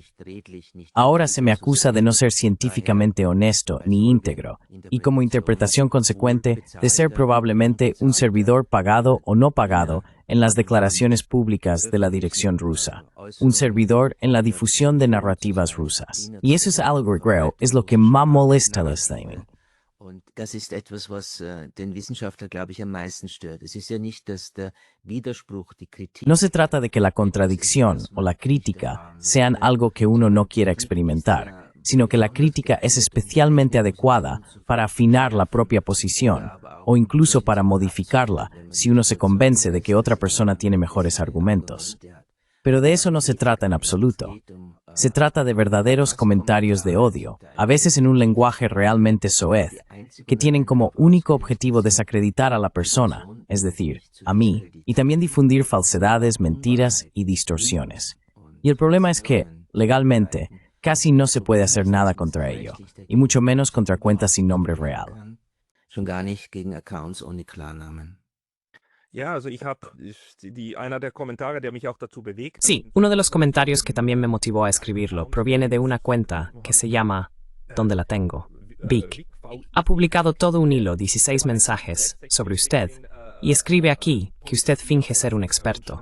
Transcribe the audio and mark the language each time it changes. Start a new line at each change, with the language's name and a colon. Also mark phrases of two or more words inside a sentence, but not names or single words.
Spanish: Ahora se me acusa de no ser científicamente honesto ni íntegro, y como interpretación consecuente de ser probablemente un servidor pagado o no pagado en las declaraciones públicas de la dirección rusa, un servidor en la difusión de narrativas rusas. Y eso es algo que creo es lo que más molesta a los Steinman.
German: Das ist etwas, was den Wissenschaftler, glaube ich, am meisten stört. Es ist ja nicht, dass der Widerspruch, die Kritik...
Spanish: No se trata de que la contradicción o la crítica sean algo que uno no quiera experimentar, sino que la crítica es especialmente adecuada para afinar la propia posición o incluso para modificarla si uno se convence de que otra persona tiene mejores argumentos. Pero de eso no se trata en absoluto. Se trata de verdaderos comentarios de odio, a veces en un lenguaje realmente soez, que tienen como único objetivo desacreditar a la persona, es decir, a mí, y también difundir falsedades, mentiras y distorsiones. Y el problema es que, legalmente, casi no se puede hacer nada contra ello, y mucho menos contra cuentas sin nombre real.
German: Schon gar nicht gegen Accounts ohne Klarnamen.
Spanish: Sí, uno de los comentarios que también me motivó a escribirlo proviene de una cuenta que se llama ¿Dónde la tengo? Vic. Ha publicado todo un hilo, 16 mensajes, sobre usted, y escribe aquí que usted finge ser un experto.